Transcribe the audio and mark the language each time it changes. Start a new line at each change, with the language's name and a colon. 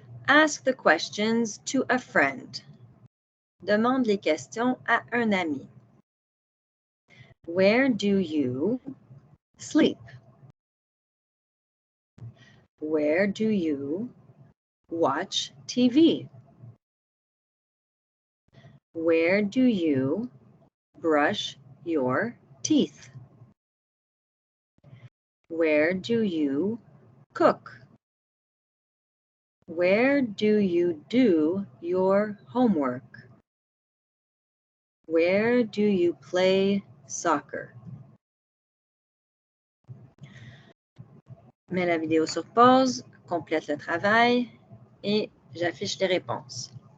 English: Ask the questions to a friend.
French: Demande les questions à un ami.
English: Where do you sleep? Where do you watch TV? Where do you brush your teeth? Where do you cook? Where do you do your homework? Where do you play soccer?
French: Mets la vidéo sur pause, complète le travail et j'affiche les réponses.